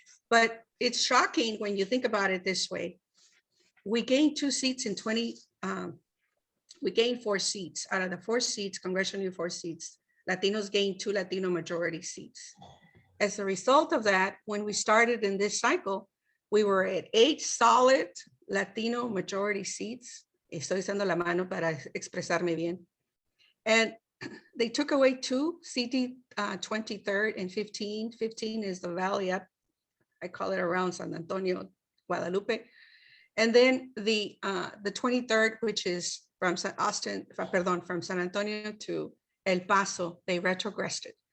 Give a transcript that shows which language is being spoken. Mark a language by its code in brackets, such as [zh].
[en] But it's shocking when you think about it this way. We gained 2 seats in we gained 4 seats. Out of the 4 seats, congressional 4 seats, Latinos gained 2 Latino majority seats. As a result of that, when we started in this cycle, we were at 8 solid Latino majority seats. [es] Estoy usando la mano para expresarme bien. [en] And they took away 2, CD 23rd and 15. 15 is the valley up, I call it around San Antonio, Guadalupe. And then the 23rd, which is from San Antonio to El Paso, they retrogressed it.